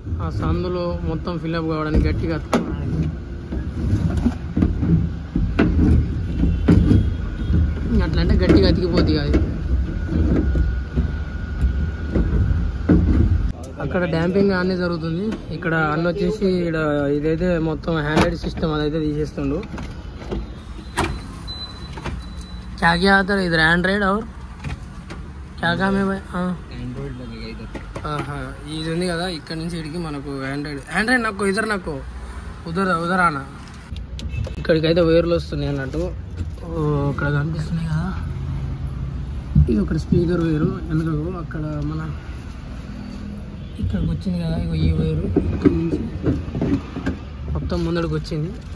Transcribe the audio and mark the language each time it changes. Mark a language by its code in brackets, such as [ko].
[te] ఆ సందులో మొత్తం ఫిల్అప్ కావడానికి గట్టిగా అట్లా అంటే గట్టిగా అతికిపోతుంది అది. అక్కడ డాంపింగ్ అన్నీ జరుగుతుంది. ఇక్కడ అన్న వచ్చేసి ఇక్కడ ఇదైతే మొత్తం హ్యాండ్రైడ్ సిస్టమ్ అదైతే తీసేస్తుండు. [hi] क्या क्या आता है इधर एंड्रॉइड और क्या काम है भाई? एंड्रॉइड लगेगा इधर. [te] ఇది ఉంది కదా, ఇక్కడ నుంచి ఇక్కడికి మనకు ఆండ్రాయిడ్ నాకు నాకు ఉదరానా ఇక్కడికైతే వైర్లు వస్తున్నాయి అన్నట్టు. ఇక్కడ కనిపిస్తున్నాయి కదా, ఇది ఒక స్పీకర్ వైరు వెనకకు. అక్కడ మన ఇక్కడికి వచ్చింది కదా, ఇగో ఈ వైరు ఇక్కడ నుంచి మొత్తం ముందడికి వచ్చింది.